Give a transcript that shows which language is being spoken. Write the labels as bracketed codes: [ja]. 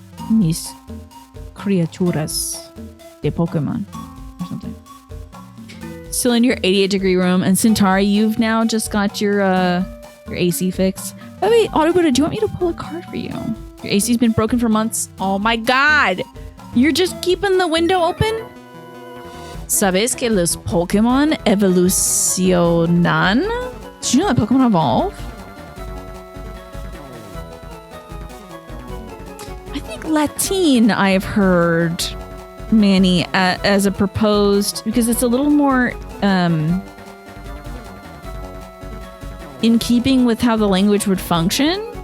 [es] Mis criaturas de Pokemon or something. [en] Still in your 88-degree room, and Centauri, you've now just got your AC fixed. By the way, Autobuda, do you want me to pull a card for you? Your AC's been broken for months. Oh my god! You're just keeping the window open? [es] ¿Sabes que los Pokemon evolucionan? [en] Did you know that Pokemon evolve? I think Latin, I've heard, Manny, as a proposed, because it's a little more in keeping with how the language would function.